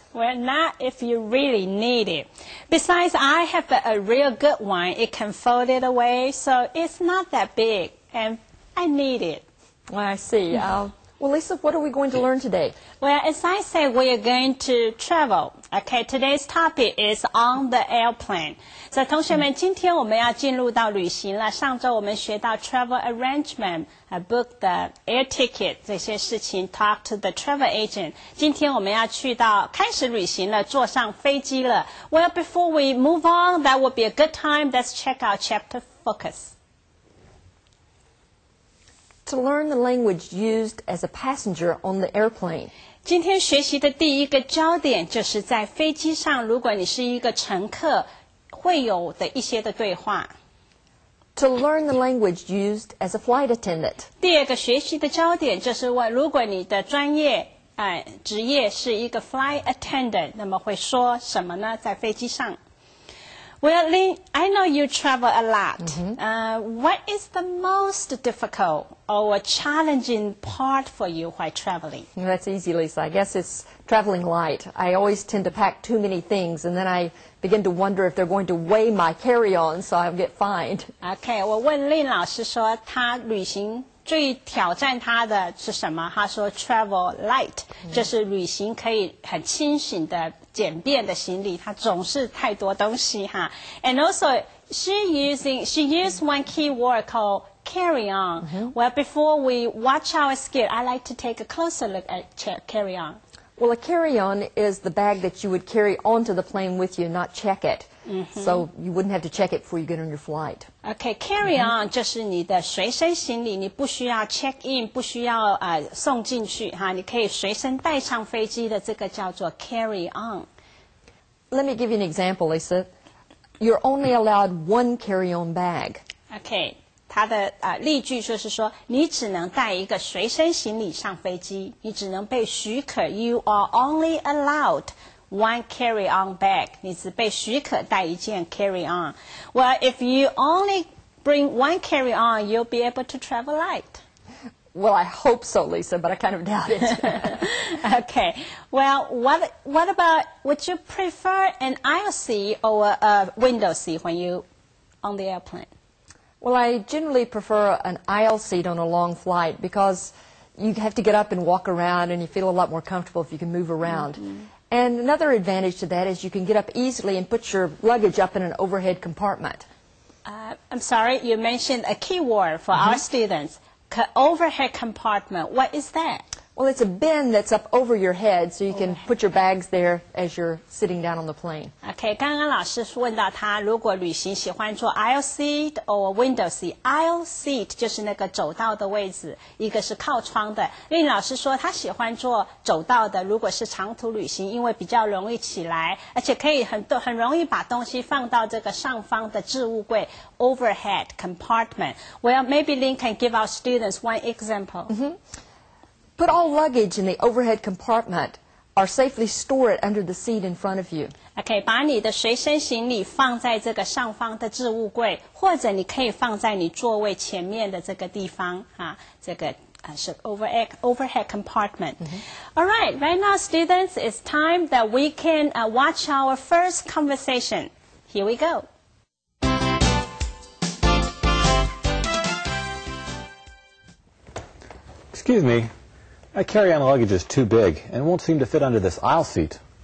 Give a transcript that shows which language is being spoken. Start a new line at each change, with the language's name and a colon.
English: Well, not if you really need it. Besides, I have a real good one. It can fold it away, so it's not that big, and I need it. Well, I see. Well, Lisa, what are we going to learn today? Well, as I said, we are going to travel. Okay, today's topic is on the airplane.
Chinese: So, 同学们，今天我们要进入到旅行了。上周我们学到
English: travel arrangement, book the air ticket
Chinese: 这些事情
English: talk to the travel agent.
Chinese: 今天我们要去到开始旅行了，坐上飞机了。
English: Well, before we move on, that would be a good time. Let's check out chapter focus. To learn the language used as a passenger on the airplane.
Chinese: 今天学习的第一个焦点就是在飞机上，如果你是一个乘客，会有的一些的对话。
English: To learn the language used as a flight attendant.
Chinese: 第二个学习的焦点就是问，如果你的专业职业是一个 flight attendant， 那么会说什么呢？在飞机上。
English: Well, Lynn, I know you travel a lot. What is the most difficult or challenging part for you while traveling? That's easy, Lisa. I guess it's traveling light. I always tend to pack too many things, and then I begin to wonder if they're going to weigh my carry-on, so I'll get fined.
Chinese: Okay, 我问Lynn老师说，他旅行最挑战他的是什么？他说
English: travel light，
Chinese: 就是旅行可以很清醒的简便的行李，他总是太多东西哈。
English: And also she used one key word called carry on. Well, before we watch our skit, I like to take a closer look at carry on. Well, a carry-on is the bag that you would carry onto the plane with you, not check it. So you wouldn't have to check it before you get on your flight.
Chinese: Okay, carry on 就是你的随身行李，你不需要 check in， 不需要送进去哈，你可以随身带上飞机的，这个叫做 carry on.
English: Let me give you an example, Lisa. You're only allowed one carry-on bag. Okay.
Chinese: 它的例句就是说，你只能带一个随身行李上飞机，你只能被许可。
English: You are only allowed one carry-on bag.
Chinese: 你只被许可带一件 carry-on.
English: Well, if you only bring one carry-on, you'll be able to travel light. Well, I hope so, Lisa, but I kind of doubt it. Okay. Well, what about, would you prefer an aisle seat or a window seat when you on the airplane? Well, I generally prefer an aisle seat on a long flight because you have to get up and walk around and you feel a lot more comfortable if you can move around. And another advantage to that is you can get up easily and put your luggage up in an overhead compartment. I'm sorry, you mentioned a key word for our students. Overhead compartment. What is that? Well, it's a bin that's up over your head so you can put your bags there as you're sitting down on the plane.
Chinese: Okay, 刚刚老师问到他如果旅行喜欢坐
English: aisle seat or window seat.
Chinese: Aisle seat 就是那个走道的位置，一个是靠窗的。令老师说他喜欢坐走道的，如果是长途旅行，因为比较容易起来，而且可以很容易把东西放到这个上方的置物柜 overhead compartment.
English: Well, maybe Lynn can give our students one example. Put all luggage in the overhead compartment or safely store it under the seat in front of you.
Chinese: Okay, 把你的随身行李放在这个上方的置物柜，或者你可以放在你座位前面的这个地方啊，这个是 overhead compartment.
English: All right, right now, students, it's time that we can watch our first conversation. Here we go. Excuse me. My carry-on luggage is too big and won't seem to fit under this aisle seat.